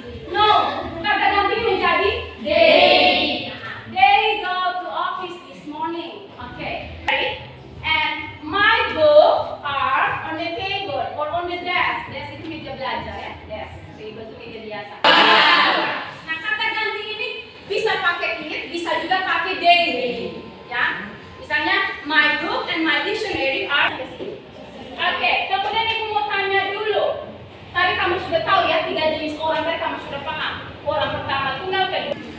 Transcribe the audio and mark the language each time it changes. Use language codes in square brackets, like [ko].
[id] No, kata ganti menjadi they. [en] They go to office this morning. Okay. And my book are on the table or on the desk. [id] Desk itu meja belajar ya. Desk. Table itu meja biasa. Nah, kata ganti ini bisa pakai it, bisa juga pakai they. Ya. Misalnya [en] my book and my dictionary are. [id] Oke, kemudian ibu mau tanya dulu. Tadi kamu sudah tahu ya 3 jenis orang, tadi kamu sudah paham. Orang pertama tunggal, kedua.